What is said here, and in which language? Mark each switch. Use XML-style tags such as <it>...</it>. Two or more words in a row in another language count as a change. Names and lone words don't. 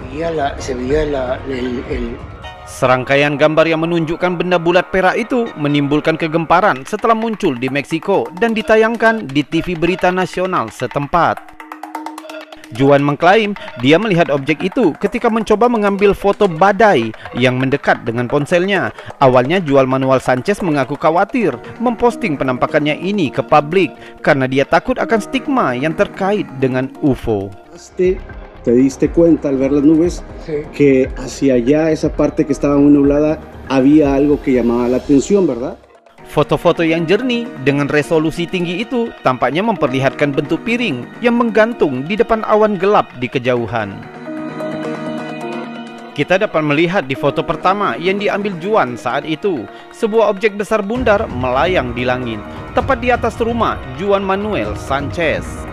<id>Serangkaian gambar yang menunjukkan benda bulat perak itu menimbulkan kegemparan setelah muncul di Meksiko dan ditayangkan di TV berita nasional setempat. Juan mengklaim dia melihat objek itu ketika mencoba mengambil foto badai yang mendekat dengan ponselnya. Awalnya Juan Manuel Sanchez mengaku khawatir memposting penampakannya ini ke publik karena dia takut akan stigma yang terkait dengan UFO.</id> <es>Te diste cuenta al ver las nubes que hacia allá, esa parte que estaba muy nublada, había algo que llamaba la atención, ¿verdad?</es> <id>Foto-foto yang jernih dengan resolusi tinggi itu tampaknya memperlihatkan bentuk piring yang menggantung di depan awan gelap di kejauhan. Kita dapat melihat di foto pertama yang diambil Juan saat itu, sebuah objek besar bundar melayang di langit, tepat di atas rumah Juan Manuel Sanchez.</id>